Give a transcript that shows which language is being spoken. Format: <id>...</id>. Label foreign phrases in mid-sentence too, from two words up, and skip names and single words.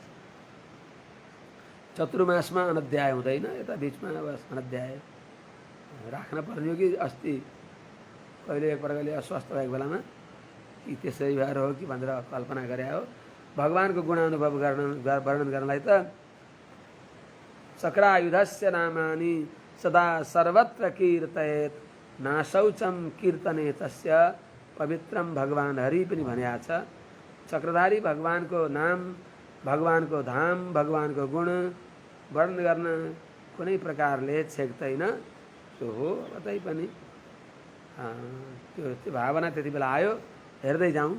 <ne>चतुर्मासमा अनध्याय हुँदैन, यता बिचमा अब अनध्याय राख्न पर्ने हो कि अस्ति कहिले एकपल्ट अस्वस्थ भएको बेलामा कि त्यसै भएर हो कि भनेर कल्पना गरे हो। भगवानको गुणानुभव वर्णन गर्नलाई त</ne> <sa>चक्रायुधस्य नामानि सदा सर्वत्र कीर्तयेत् नाशौचम कीर्तने तस्य पवित्रम भगवान हरि</sa> <ne>पनि भनेको छ। चक्रधारी भगवानको नाम, भगवानको धाम, भगवानको गुण वर्णन गर्न कुनै प्रकारले छेक्दैन। त्यो हो, कतै पनि त्यो भावना त्यति बेला आयो। हेर्दै जाउँ।</ne>